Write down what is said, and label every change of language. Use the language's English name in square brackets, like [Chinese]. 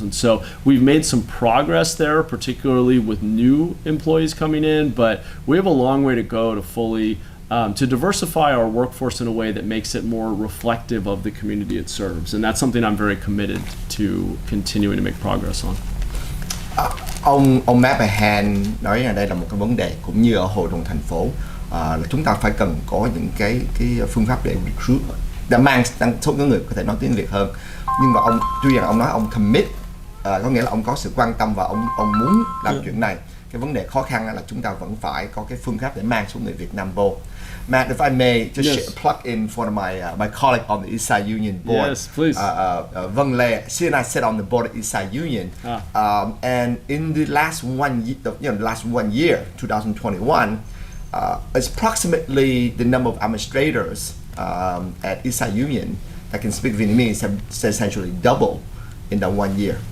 [English] And so we've made some progress there, particularly with new employees coming in, but we have a long way to go to fully to diversify our workforce in a way that makes it more reflective of the community it serves. And that's something I'm very committed to continuing to make progress on. [Vietnamese] Ông Mahan nói rằng đây là một cái vấn đề cũng như ở hội đồng thành phố, là chúng ta phải cần có những cái phương pháp để recruit, để mang số những người có thể nói tiếng Việt hơn. Nhưng mà tuy rằng ông nói ông commit, có nghĩa là ông có sự quan tâm và ông muốn làm chuyện này. Cái vấn đề khó khăn là chúng ta vẫn phải có cái phương pháp để mang số người Việt Nam vô. [English] Matt, if I may just plug in for my colleague on the Eastside Union board. Yes, please. Vâng Lê, she and I sit on the board at Eastside Union, and in the last 1 year, 2021, it's approximately the number of administrators at Eastside Union that can speak Vietnamese have essentially doubled in that 1 year.